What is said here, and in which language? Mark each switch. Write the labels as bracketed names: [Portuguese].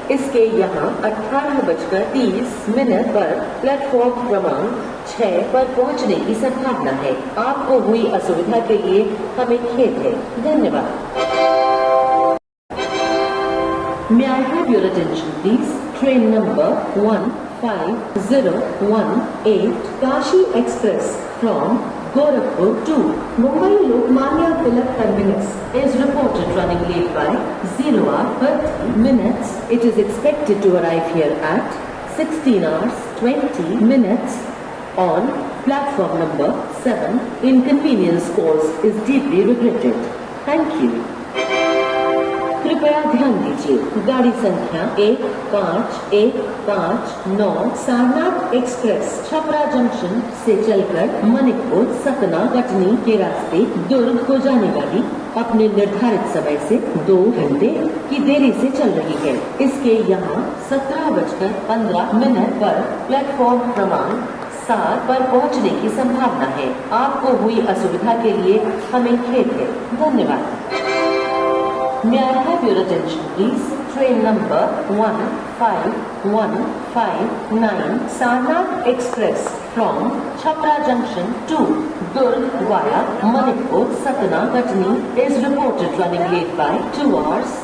[Hindi] इसके यहाँ 18:30 पर प्लेटफॉर्म क्रमांक 6 पर पहुँचने की संभावना है। आपको हुई असुविधा के लिए हमें खेद है। धन्यवाद। [English] May I have your attention please? Train number 15018 Kashi Express from Gorakhpur to Mumbai Lokmanya Tilak Terminus is reported running late by 0 hour 30 minutes. It is expected to arrive here at 16 hours 20 minutes on platform number 7. Inconvenience caused is deeply regretted. Thank you. [Hindi] कृपया ध्यान दीजिए, गाड़ी संख्या 15159 Sarnath express Chhapra junction से चलकर मनिकपुर सतना कटनी के रास्ते दुर्ग को जाने वाली अपने निर्धारित समय से 2 घंटे की देरी से चल रही है। इसके यहाँ 17:15 पर प्लेटफॉर्म क्रमांक 7 पर पहुँचने की संभावना है। आपको हुई असुविधा के लिए हमें खेद है। धन्यवाद। [English] May I have your attention please? Train number 15159 Sarnath Express from Chhapra Junction to Durg via Manipur Satna Katni is reported running late by 2 hours.